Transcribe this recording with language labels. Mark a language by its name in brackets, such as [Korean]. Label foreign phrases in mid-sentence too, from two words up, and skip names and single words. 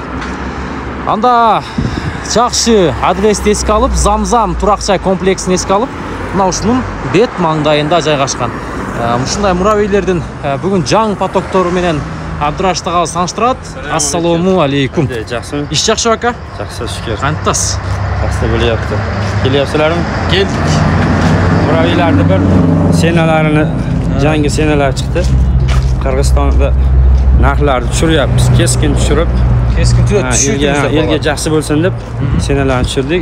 [Kyrgyz] Анда жакшы адрести эске алып, Замзам турак жай комплексин эске алып, мына ушунун бет маңдайында жайгашкан. Ушундай муравейлердин бүгүн жаңы потоктору менен Абдырашт агабыз тааныштырат. [Arabic] السلام عليكم. [Kyrgyz] Жакшымы? Иш жакшы ака? Жакшы, шүкүр. Кантасыз? [Uzbek] Жақсы bo'lyapti. Kelyapsizlarmi? Keldik. Muraveylarni bir senalarini, yangi senalar chiqdi. Qirg'izistonda narxlarni tushiryapmiz. Keskin tushirib, elga yaxshi bo'lsin deb senalarni tushirdik.